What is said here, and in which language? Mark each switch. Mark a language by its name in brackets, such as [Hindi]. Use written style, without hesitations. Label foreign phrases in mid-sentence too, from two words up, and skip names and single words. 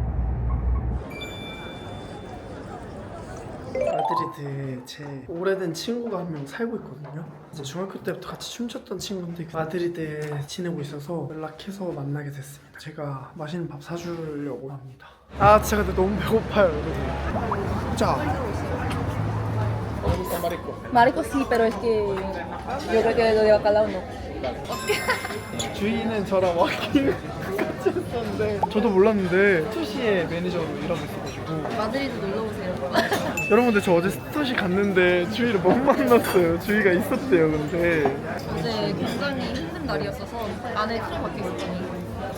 [Korean] 마드리드에 제 오래된 친구가 한 명 살고 있거든요. 이제 중학교 때부터 같이 춤췄던 친구인데 마드리드에 지내고 있어서 연락해서 만나게 됐습니다. 제가 맛있는 밥 사주려고 합니다. 아 진짜 근데 너무 배고파요 여러분. 자 [Spanish] Marico sí, pero es que yo creo que lo de bacalao no. [Korean] 주인은 저랑 워킹 같이 했었는데 저도 몰랐는데 스토시의 매니저로 일하고 있어가지고 마드리드 놀러 오세요. 여러분들 저 어제 스토시 갔는데 주희를 못 만났어요. 주희가 있었대요. 근데 어제 굉장히 힘든 날이었어서 안에 틀어 박혀 있었더니